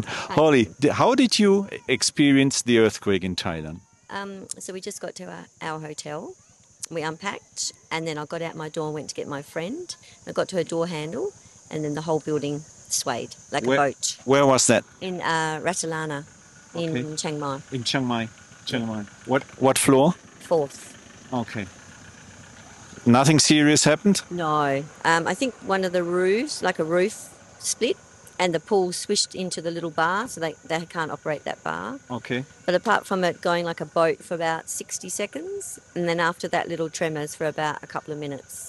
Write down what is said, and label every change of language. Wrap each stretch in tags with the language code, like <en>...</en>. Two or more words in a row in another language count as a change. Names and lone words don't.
<en>Holly, how did you experience the earthquake in Thailand? So we just got to our hotel. We unpacked, and then I got out my door and went to get my friend. I got to her door handle, and then the whole building swayed like a boat. Where was that? In Ratalana, in Chiang Mai. In Chiang Mai. Chiang Mai. What floor? 4th. Okay. Nothing serious happened? No. I think one of the roofs, like a roof, split, and the pool swished into the little bar, so they can't operate that bar. Okay. But apart from it going like a boat for about 60 seconds, and then after that, little tremors for about a couple of minutes.</en>